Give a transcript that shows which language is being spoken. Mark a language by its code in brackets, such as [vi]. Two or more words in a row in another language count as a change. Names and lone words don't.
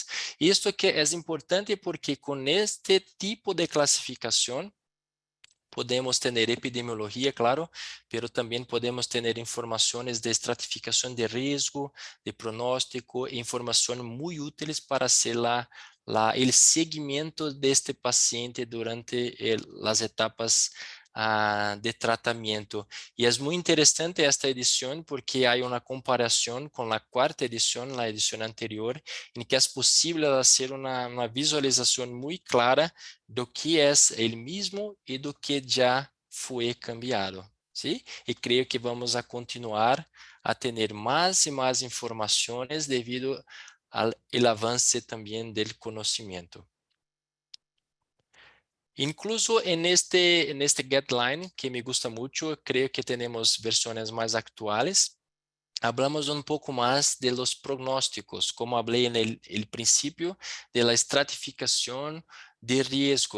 [es] Y esto que es importante porque con este tipo de clasificación podemos tener epidemiología, claro, pero también podemos tener informaciones de estratificación de riesgo, de pronóstico, información muy útiles para hacer el seguimiento de este paciente durante las etapas de tratamiento. Y es muy interesante esta edición porque hay una comparación con la cuarta edición, la edición anterior, en que es posible hacer una visualización muy clara [pt] do que é ele mesmo e do que já foi cambiado, [es] ¿sí? [pt] E creio que vamos a continuar a ter mais e mais informações devido ao avance também do conhecimento. [es] Incluso en este guideline, que me gusta mucho, creo que tenemos versiones más actuales. Hablamos un poco más de los pronósticos, como hablé en el principio, de la estratificación de riesgo.